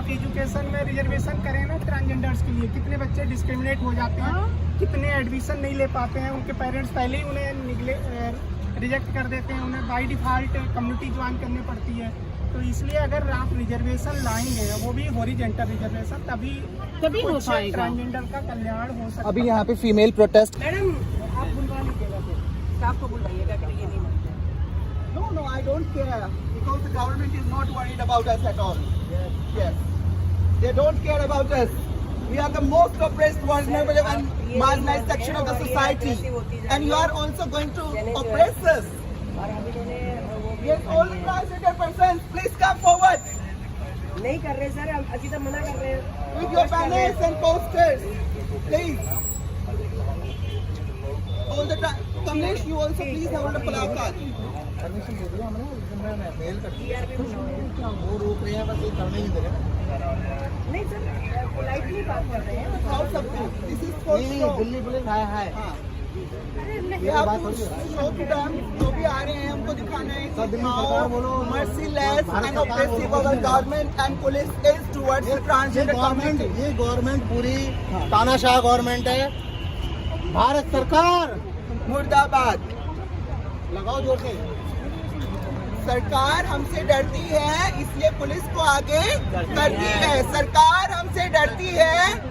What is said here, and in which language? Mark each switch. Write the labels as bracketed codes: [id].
[hi] आप एजुकेशन में रिजर्वेशन करें ना ट्रांसजेंडर्स के लिए, कितने बच्चे डिस्क्रिमिनेट हो जाते हैं, कितने एडमिशन नहीं ले पाते हैं, उनके पेरेंट्स पहले ही उन्हें रिजेक्ट कर देते हैं, उन्हें बाय डिफ़ॉल्ट कम्युनिटी ज्वाइन करनी पड़ती है। तो इसलिए अगर आप रिजर्वेशन लाएंगे, वो भी हॉरिजॉन्टल रिजर्वेशन, तभी हो पाएगा। ट्रांसजेंडर का कल्याण हो सकता है। अभी यहाँ पे फीमेल प्रोटेस्ट मैडम आप बुलवा लीजिएगा, फिर स्टाफ को बुलवाइएगा कि ये नहीं मानते। [en] No, I don't care because the government is not worried about us at all. Yes. They don't care about us. We are the most oppressed, vulnerable and marginalized section of the society. And you are also going to oppress us. Yes, all the transgender persons, please come forward [hi] नहीं कर रहे sir, हम अभी तक मना कर रहे हैं। [en] with your banners and posters. Please. All the time. Kamlesh, you also please hold a placard. [hi] Permission दे दिया हमने, मैं मेल कर दिया, वो रोक रहे हैं, बस ये करने ही दे रहे हैं। नहीं सर, पोलाइटली बात कर रहे हैं। [en] How something? This is for show. [hi] Delhi police आया है। हाँ। [en] We have to show to them, [hi] जो भी आ रहे हैं हमको दिखाना है कि [en] how merciless and oppressive our government and police is towards the transgender community. [hi] ये गवर्नमेंट पूरी तानाशाह गवर्नमेंट है। भारत सरकार मुर्दाबाद। लगाओ जोर से। सरकार हमसे डरती है, इसलिए पुलिस को आगे करती है। सरकार हमसे डरती है,